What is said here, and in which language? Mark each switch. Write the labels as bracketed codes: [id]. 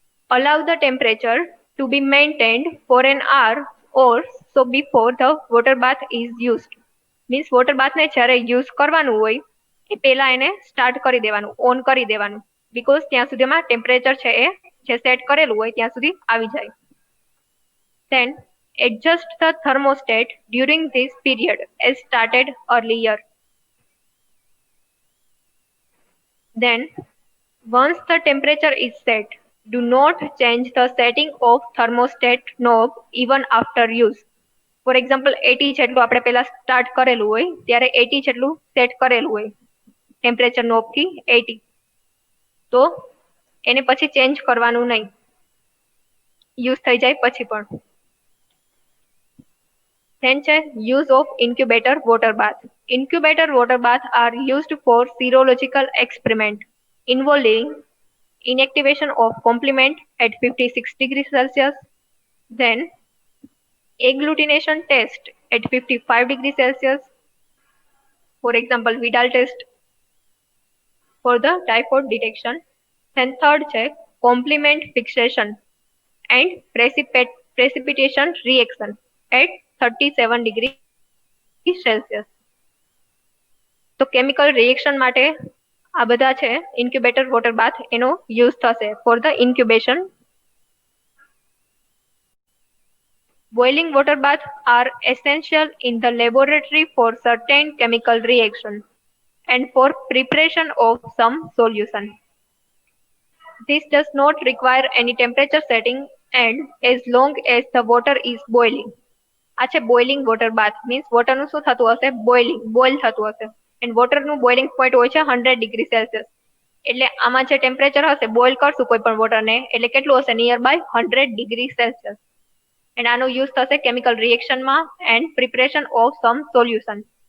[en] Allow the temperature to be maintained for an hour or so before the water bath is used. [gu] Means water બાથને જ્યારે use કરવાનું હોય એ પહેલા એને start કરી દેવાનું, ઓન કરી દેવાનું, બીકોઝ ત્યાં સુધીમાં ટેમ્પરેચર છે એ જે સેટ કરેલું હોય ત્યાં સુધી આવી જાય. [en] Then adjust the thermostat during this period as started earlier. Then once the temperature is set, do not change the setting of thermostat knob even after use. [gu] For example 80 જેટલું આપણે પહેલા સ્ટાર્ટ કરેલું હોય ત્યારે 80 જેટલું સેટ કરેલું હોય temperature knob થી 80, તો એને પછી ચેન્જ કરવાનું નહીં, યુઝ થઈ જાય પછી પણ. [en] Then છે use of incubator water bath. Incubator water bath are used for serological experiment involving inactivation of complement at 56 degrees Celsius, then agglutination test at 55 degrees Celsius, for example Vidal test for the typhoid detection. Then third check complement fixation and precipitation reaction at 37 degrees Celsius. [gu] તો chemical reaction માટે આ બધા છે incubator water બાથ એનો use થશે [en] For the incubation. Boiling water baths are essential in the laboratory for certain chemical reaction and for preparation of some solution. This does not require any temperature setting and as long as the water is boiling. [gu] આ છે boiling water બાથ, means વોટરનું શું થતું હશે, boil થતું હશે, and વોટરનું boiling point હોય છે 100 degree Celsius. એટલે આમાં જે ટેમ્પરેચર હશે, બોઇલ કરશું કોઈ પણ વોટરને એટલે કેટલું હશે, near by 100 degree Celsius. And આનો યુઝ થશે chemical રિએક્શનમાં and [en] Preparation of some solution.